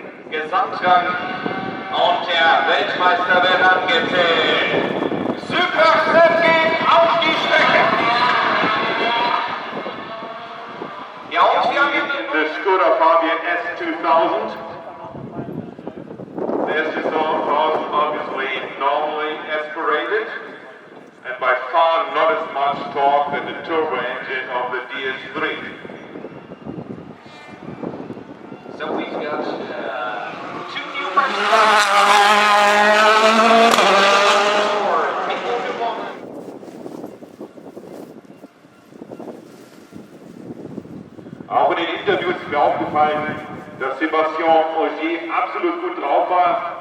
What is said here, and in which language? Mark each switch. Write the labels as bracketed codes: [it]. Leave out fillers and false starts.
[de] Gesamtrang und der Weltmeister wird angezählt. Superset geht auf die Strecke. Ja, und wir haben the Skoda Fabian S2000. [en] The S2000 obviously normally aspirated and by far not as much torque than the turbo engine of the DS3. So we've got two new [de] Auch in den Interviews ist mir aufgefallen, dass Sebastian Ogier absolut gut drauf war.